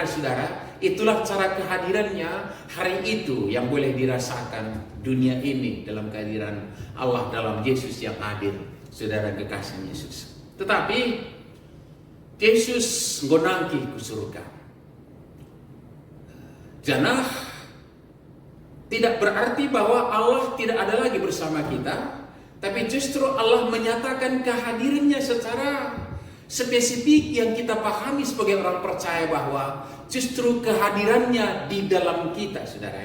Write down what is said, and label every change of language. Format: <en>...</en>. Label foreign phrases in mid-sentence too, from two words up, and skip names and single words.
<id>Saudara, itulah cara kehadirannya hari itu yang boleh dirasakan dunia ini dalam kehadiran Allah dalam Yesus yang hadir. Saudara kekasih Yesus.</id> <btx>Tetapi Yesus ngonangki ku surga.</btx> <id>Janah tidak berarti bahwa Allah tidak ada lagi bersama kita, tapi justru Allah menyatakan kehadirannya secara spesifik yang kita pahami sebagai orang percaya bahwa justru kehadirannya di dalam kita, saudara.</id>